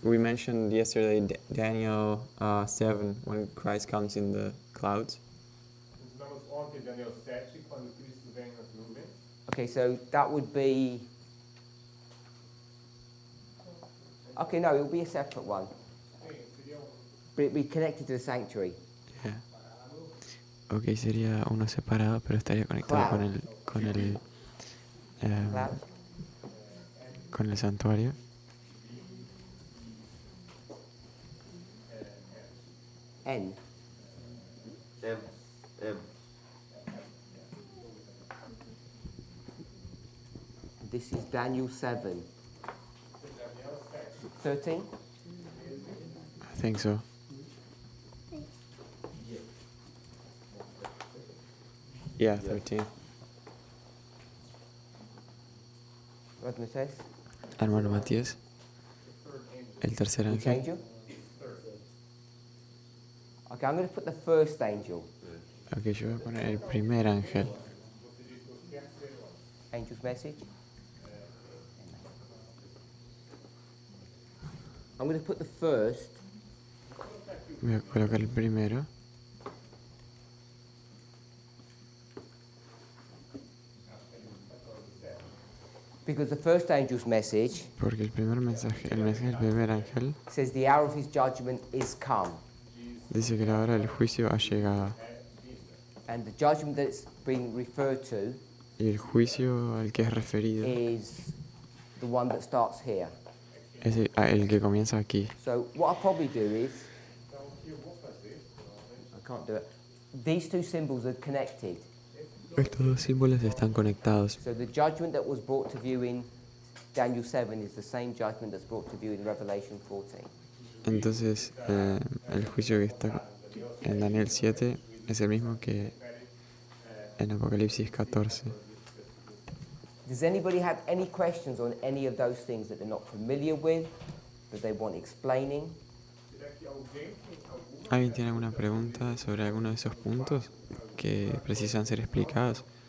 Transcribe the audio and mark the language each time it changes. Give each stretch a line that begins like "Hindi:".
English: We mentioned yesterday Daniel 7 when Christ comes in the clouds.
Portuguese: Ensinamos ontem Daniel 7, quando Cristo vem nas nuvens.
English: Okay, so that would be. Okay, no, it will be a separate one.
Portuguese: Sim, seria
English: But it'd be connected to the sanctuary. Yeah.
Spanish: Ok, sería uno separado, pero estaría conectado
English: Cloud. Cloud.
Spanish: con el santuario. N. M.
English: This is Daniel 7. 13? I think so. Yeah, 13. What does it say?
Spanish: Hermano Matías, el tercer
English: Which
Spanish: ángel.
English: angel? Okay, I'm going to put the first angel.
Spanish: Ok, yo voy a poner el primer ángel.
English: Angel's message. I'm going to put the first
Spanish: Voy a colocar el primero.
English: because the first angel's message
Spanish: Porque el mensaje del primer ángel
English: says the hour of his judgment is come.
Spanish: dice que la hora del juicio ha llegado.
English: And the judgment that's being referred to
Spanish: Y el juicio al que es referido
English: is the one that starts here.
Spanish: es el que comienza aquí.
English: So what I'll probably do is, I can't do it, these two symbols are connected.
Spanish: Estos dos símbolos están conectados.
English: So the judgment that was brought to view in Daniel 7 is the same judgment that's brought to view in Revelation 14.
Spanish: Entonces, el juicio que está en Daniel 7 es el mismo que en Apocalipsis 14.
English: Does anybody have any questions on any of those things that they're not familiar with, that they want explaining?
Spanish: ¿Alguien tiene alguna pregunta sobre alguno de esos puntos que precisan ser explicados?